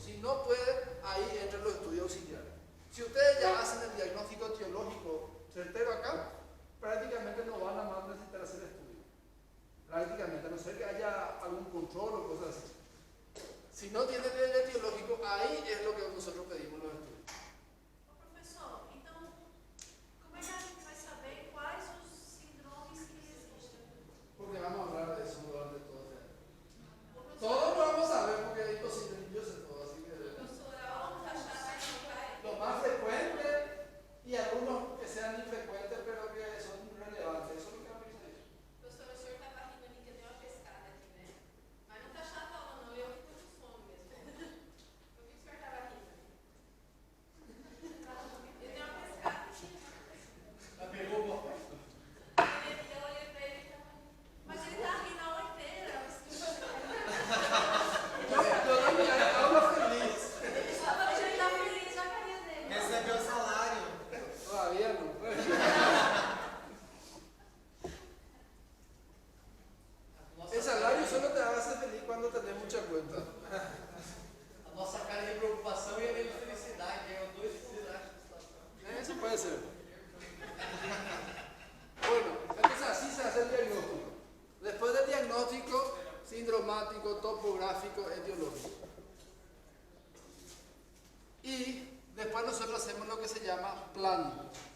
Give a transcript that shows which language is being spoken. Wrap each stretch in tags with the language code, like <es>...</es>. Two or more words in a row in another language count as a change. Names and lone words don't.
<es>Si no pueden, ahí entran los estudios auxiliares. Si ustedes ya hacen el diagnóstico etiológico certero acá, prácticamente no van a más necesitar hacer estudios. Prácticamente, a no ser que haya algún control o cosas así. Si no tienen el etiológico, ahí es lo que nosotros pedimos los estudios.</es> <pt>Professor, então, como é que a gente vai saber quais os síndromes que existem?</pt> <es>Porque vamos a hablar de eso durante todo el día. Todos lo vamos a ver porque es imposible, yo sé todo, así que</es> <pt>Professora, vamos achar mais um pai.</pt> <es>lo más frecuente y algunos que sean infrecuentes pero que son relevantes, eso es lo que vamos a decir.</es> <pt>Professor, o senhor está barrindo ali que deu uma pescada aqui, né? Mas não está chato não, eu que estou com sono mesmo. Eu vi que o senhor estava rindo. Ele deu uma pescada aqui.</pt> <es>La pegó vos.</es> <pt>Eu olhei para ele e estava. Mas ele está rindo a hora inteira.</pt> <es>Yo hablo feliz.</es> <pt>Ele estava feliz na carinha dele. Recebeu salário.</pt> <es>Todavía no. El salario solo te hace feliz cuando tenés mucha cuenta.</es> <pt>A nossa cara de preocupação e a minha felicidade, é os dois felicidades.</pt> <es>Eso puede ser. Bueno, entonces así se hace el diagnóstico. Después del diagnóstico, sindromático, topográfico, etiológico. Y después nosotros hacemos lo que se llama plan.</es>